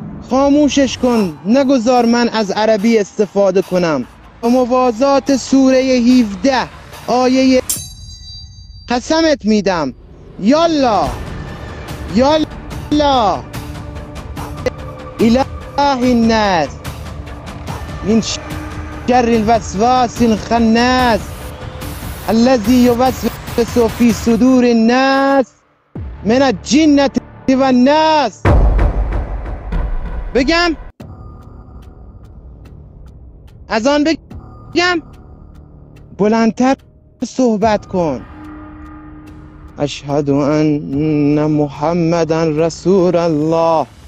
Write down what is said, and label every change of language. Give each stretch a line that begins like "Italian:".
Persian: خاموشش کن. نگذار من از عربی استفاده کنم. موازات سوره 17 آیه قسمت میدم.
Arabic: یالا یالا اله الناس من شر الوسواس الخناس الذي يوسوس في صدور الناس من الجنة والناس.
Persian: بگم از آن بگم بلندتر صحبت کن.
Arabic: اشهد ان محمدا رسول الله.